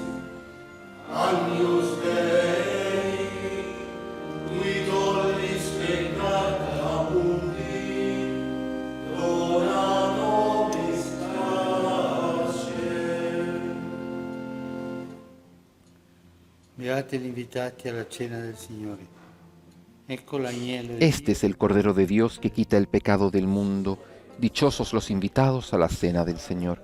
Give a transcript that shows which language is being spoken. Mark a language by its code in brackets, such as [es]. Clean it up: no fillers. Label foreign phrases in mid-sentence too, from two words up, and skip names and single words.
[la] Agnus Dei, qui tollis peccata mundi, dona nobis pacem. [it] Beati gli invitati alla cena del Signore. Ecco l'agnello di [es] Este es el Cordero de Dios que quita el pecado del mundo. Dichosos los invitados a la cena del Señor.